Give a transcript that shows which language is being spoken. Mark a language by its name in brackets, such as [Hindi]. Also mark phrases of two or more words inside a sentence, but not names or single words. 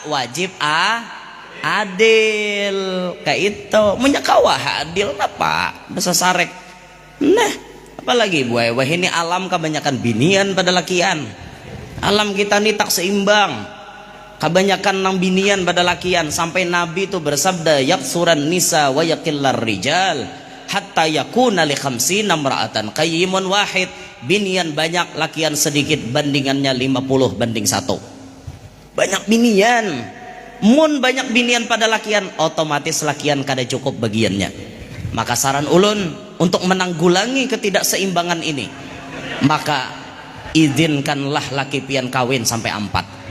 [Banjar] Wajib adil kayak itu menyakawah adil apa bisa sarek. Nah apalagi buai wah ini alam kebanyakan binian pada lakian. Alam kita ini tak seimbang, kebanyakan nang binian pada lakian. Sampai Nabi itu bersabda [Arabic] يكثر النساء ويقل الرجال. حتى يكون لخمسين امرأة قيم واحد, [Banjar] binian banyak lakian sedikit, bandingannya 50:1. Banyak binian, mun banyak binian pada lakian, otomatis lakian kada cukup bagiannya. Maka saran ulun untuk menanggulangi ketidakseimbangan ini, maka izinkanlah laki pian kawin sampai 4.